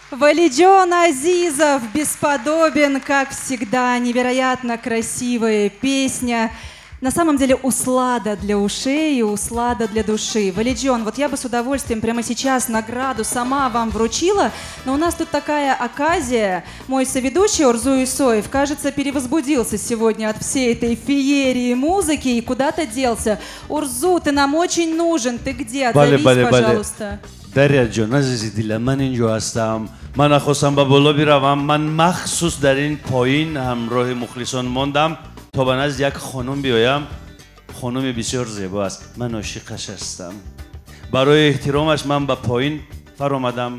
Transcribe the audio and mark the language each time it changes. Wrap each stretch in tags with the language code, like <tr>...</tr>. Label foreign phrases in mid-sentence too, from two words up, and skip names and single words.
<ru>Валиджон Азизов бесподобен, как всегда, невероятно красивая песня. На самом деле услада для ушей и услада для души. Валиджон, вот я бы с удовольствием прямо сейчас награду сама вам вручила, но у нас тут такая оказия. Мой соведущий Урзу Исоев, кажется, перевозбудился сегодня от всей этой феерии музыки и куда-то делся. Урзу, ты нам очень нужен, ты где? Отзовись, пожалуйста.</ru> <tg>Дарья Джон, азизи дила, ман инҷо ҳастам. Ман нахостам ба боло биравам. Ман махсус дар ин поин ҳамроҳи мухлисон мондам то ба назди як хонум биёям. хонуми бисёр зебо аст. Ман ошиқаш ҳастам. барои эҳтиромаш ман ба поин фаромадам.</tg>